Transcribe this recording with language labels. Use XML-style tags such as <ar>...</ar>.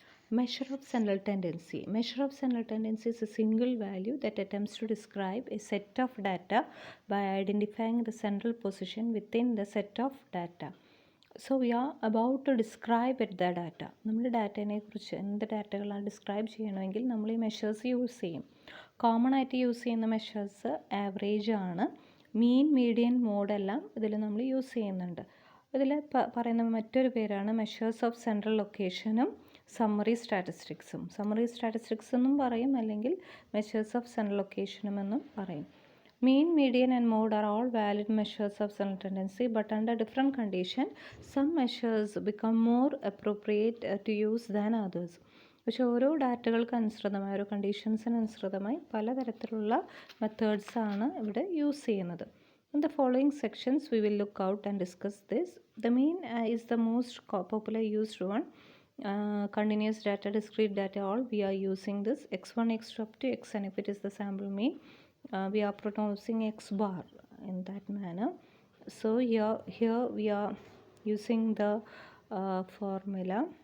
<en>Measure of central tendency. Measure of central tendency is a single value that attempts to describe a set of data by identifying the central position within the set of data. So we are about to describe the data.</en> <ml>നമ്മൾ ഡാറ്റയെ കുറിച്ച് എന്ത് ഡാറ്റകളാണ് describe ചെയ്യണമെങ്കിൽ നമ്മൾ ഈ measures use ചെയ്യും. Common ആയിട്ട് use ചെയ്യുന്ന മെഷേഴ്സ് ആവറേജ് ആണ്. മീൻ, മീഡിയൻ, മോഡ് എല്ലാം ഇതിൽ നമ്മൾ യൂസ് ചെയ്യുന്നുണ്ട്. ഇതിൽ പറയുന്ന മറ്റൊരു പേരാണ് മെഷേഴ്സ് ഓഫ് സെൻട്രൽ ലൊക്കേഷനും സമ്മറി സ്റ്റാറ്റിസ്റ്റിക്സും. സമ്മറി സ്റ്റാറ്റിസ്റ്റിക്സ് എന്നും പറയും, അല്ലെങ്കിൽ മെഷേഴ്സ് ഓഫ് സെൻട്രൽ ലൊക്കേഷനും എന്നും പറയും.</ml> <en>Mean, median and mode are all valid measures of central tendency, but under different condition, some measures become more appropriate to use than others.</en> <ml>പക്ഷേ ഓരോ ഡാറ്റകൾക്ക് അനുസൃതമായി, ഓരോ കണ്ടീഷൻസിന് അനുസൃതമായി പലതരത്തിലുള്ള മെത്തേഡ്സാണ് ഇവിടെ യൂസ് ചെയ്യുന്നത്.</ml> <en>In the following sections, we will look out and discuss this. The mean is the most popular used one. Continuous data, discrete data, all we are using this x1, x2 up to xn if it is the sample mean. We are pronouncing x bar in that manner. So here we are using the formula.</en>